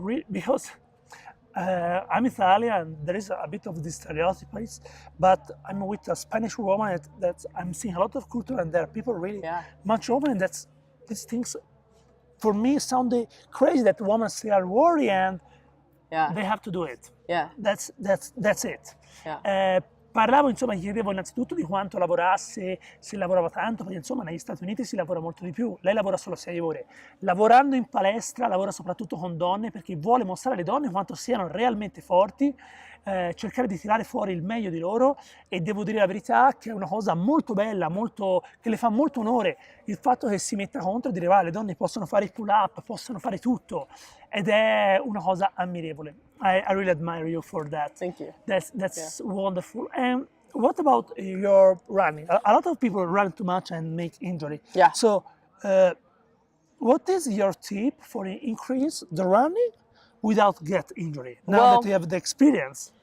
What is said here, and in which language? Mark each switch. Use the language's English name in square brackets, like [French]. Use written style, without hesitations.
[English] Because I'm Italian, there is a bit of this stereotypes, but I'm with a Spanish woman that I'm seeing a lot of culture, and there are people really much open, and these things for me sound crazy that women still are worried and they have to do it. That's it. [Italian] Parlavo, insomma, gli chiedevo innanzitutto di quanto lavorasse, se lavorava tanto, perché insomma negli Stati Uniti si lavora molto di più, lei lavora solo 6 ore. Lavorando in palestra lavora soprattutto con donne perché vuole mostrare alle donne quanto siano realmente forti, cercare di tirare fuori il meglio di loro, e devo dire la verità che è una cosa molto bella, che le fa molto onore il fatto che si metta contro e dire le donne possono fare i pull up, possono fare tutto, ed è una cosa ammirevole. [English] I really admire you for that. Thank you. That's wonderful. And what about your running? A lot of people run too much and make injury. So what is your tip for increase the running without get injury now that you have the experience?